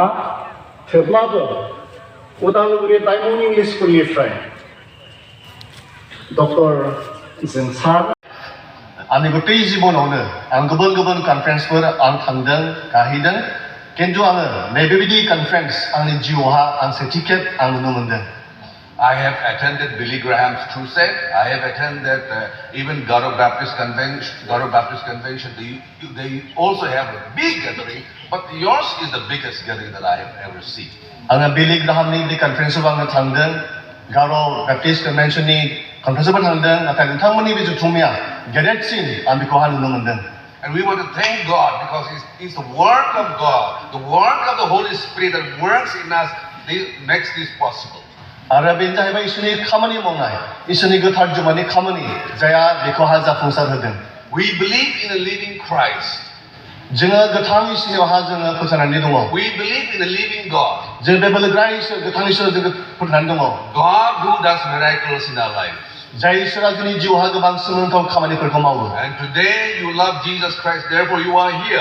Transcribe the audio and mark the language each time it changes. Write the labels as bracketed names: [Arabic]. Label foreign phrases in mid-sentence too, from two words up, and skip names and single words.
[Bodo] थेवब्लाबो उदालगुरि डायमन्ड इंलिश स्कुलनिफ्राय डक्टर जोंसार आंनि गथै जिबनावनो आं गुबुन गुबुन कनफारेन्सफोर आं थांदों गाहैदों, किन्तु आङो नैबेबायदि कनफारेन्स आंनि जिउआवहा आं सेथि खेब आं नुनो मोनदों। [English] I have attended Billy Graham's crusade. I have attended even Garo Baptist Convention. They also have a big gathering, but yours is the biggest gathering that I have ever seen. [Bodo] आङो बिली ग्राहामनि बे कनफारेन्सआव आङो थांदों, गार' बेप्टिस्ट कन्वेन्सननि कनफारेन्सआवबो थांदों, नाथाय नोंथांमोननि बे जुथुमाया गेदेरसिन आं बेखौहा नुनो मोनदों। [English] And we want to thank God because it's the work of God, the work of the Holy Spirit that works in us that makes this possible. [Bodo] आरो बेनो जाहैबाय इसोरनि खामानि मावनाय, इसोरनि गोथार जुमानि खामानि जायहा बेखौहा जाफुंसार होदों। [English] We believe in a living Christ. [Bodo] जोङो गोथां इसोरनियावहा जोङो फोथायनानै दङ। [English] We believe in a living God. [Bodo] जों बे बोलोग्रा इसोर गोथां इसोर जोङो फोथायनानै दङ। [English] God who does miracles in our lives. [Bodo] जाय इसोरा जोंनि जिउआवहा गोबां सोमोनांथाव खामानिफोरखौ मावो। [English] And today you love Jesus Christ, therefore you are here.